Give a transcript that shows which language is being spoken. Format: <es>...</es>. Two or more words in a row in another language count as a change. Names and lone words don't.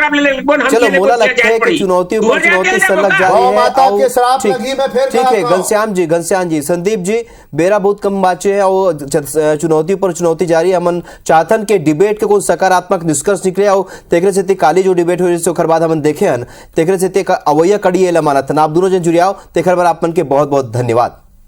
<hne>चलो मोला लगता है कि चुनौती ऊपर चुनौती से लग जा रही है। माता के श्राप लगी में फिर ठीक है, घनश्याम जी संदीप जी बेरा बहुत कम बाचे है और चुनौती पर चुनौती जारी है। हमन चाहतन के डिबेट के कोई सकारात्मक निष्कर्ष निकले और तेकरे से काली जो डिबेट हुई ओकर बाद हमन देखे हन तेकरे से अवैया कड़ी एला मानत आप दोनों जन जुड़ियाओ तेकर बार आप मन के बहुत बहुत धन्यवाद।</hne>